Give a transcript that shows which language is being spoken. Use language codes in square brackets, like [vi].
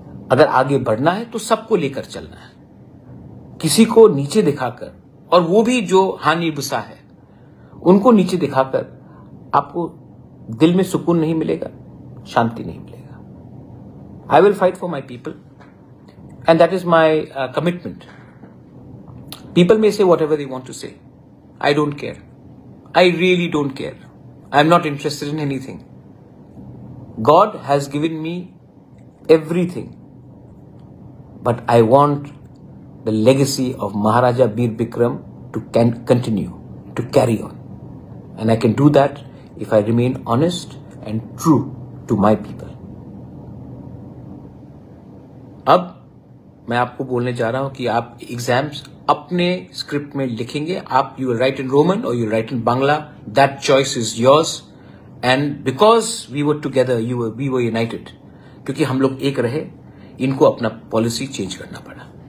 [hi] अगर आगे बढ़ना है तो सबको लेकर चलना है, किसी को नीचे दिखाकर, और वो भी जो हानि बुसा है उनको नीचे दिखाकर आपको दिल में सुकून नहीं मिलेगा, शांति नहीं मिलेगा। [en] I will fight for my people and that is my commitment. People may say whatever they want to say. I don't care. I really don't care. I am not interested in anything. God has given me everything. But I want the legacy of Maharaja Bir Bikram to continue, to carry on. And I can do that if I remain honest and true to my people. [hi] अब मैं आपको बोलने जा रहा हूं कि आप exams अपने स्क्रिप्ट में लिखेंगे। [en] आप you will write in Roman और you write in Bangla, that choice is yours. And because we were together, we were united, [hi] क्योंकि हम लोग एक रहे, इनको अपना पॉलिसी चेंज करना पड़ा।